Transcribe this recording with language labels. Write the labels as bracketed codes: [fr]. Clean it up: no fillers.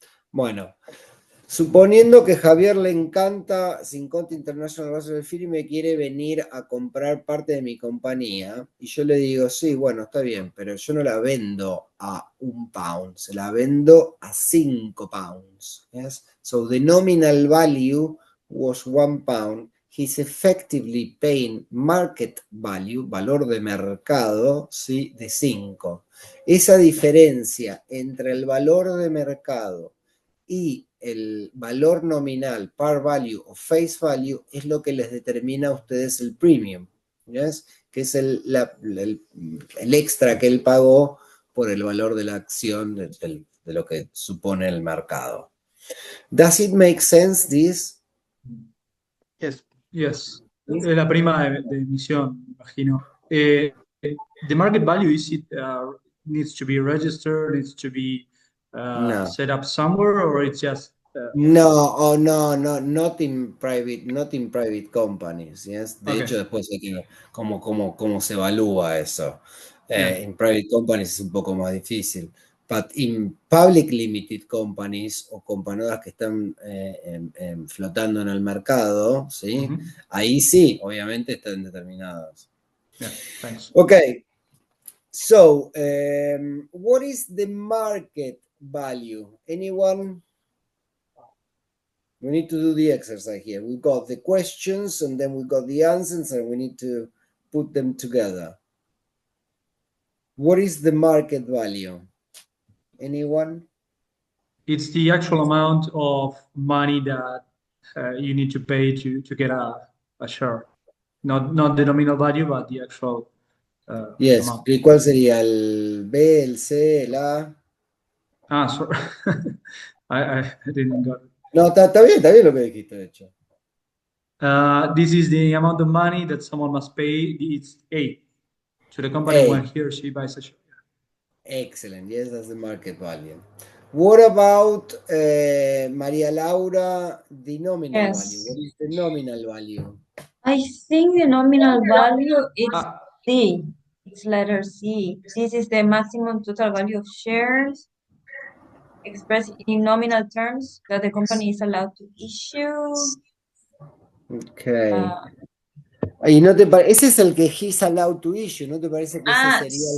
[es] Bueno, suponiendo que Javier le encanta Cinconti International Basel Firm y me quiere venir a comprar parte de mi compañía, y yo le digo, sí, bueno, está bien, pero yo no la vendo a 1 pound, se la vendo a 5 pounds. [en] Yes? So the nominal value was 1 pound. He's effectively paying market value, [es] valor de mercado, ¿sí? De 5. Esa diferencia entre el valor de mercado y el valor nominal, par value o face value, es lo que les determina a ustedes el premium, ¿yes? Que es el extra que él pagó por el valor de la acción de lo que supone el mercado. [en] Does it make sense, this? Yes. Yes. [es] La prima de emisión, me imagino. [en] The market value, is it needs to be registered, needs to be No. set up somewhere, or it's just No, not in private companies, yes. [es] De [en] Okay. [es] hecho, después hay que ver cómo se evalúa eso. [en] Yeah. [es] En private companies es un poco más difícil. [en] But in public limited companies [es] o compañías que están flotando en el mercado, ¿sí? Ahí sí, obviamente están determinadas. [en] Yeah, thanks. Okay. So, what is the market value? Anyone? We need to do the exercise here. We've got the questions and then we've got the answers and we need to put them together. What is the market value? Anyone? It's the actual amount of money that you need to pay to get a share. Not the nominal value, but the actual Yes. amount. [es] ¿Y cuál sería el B, el C, el A? [en] Ah, sorry. I didn't got it. [es] No, está bien lo que dijiste, de hecho. [en] This is the amount of money that someone must pay. It's A to the company when he or she buys a share. Excellent. Yes, that's the market value. What about Maria Laura, the nominal Yes. value? What is the nominal value? I think the nominal value is C. It's letter C. This is the maximum total value of shares expressed in nominal terms that the company is allowed to issue. Okay. [es] Y no te ese es el que [en] he's allowed to issue, [es] ¿no te parece que ese sería el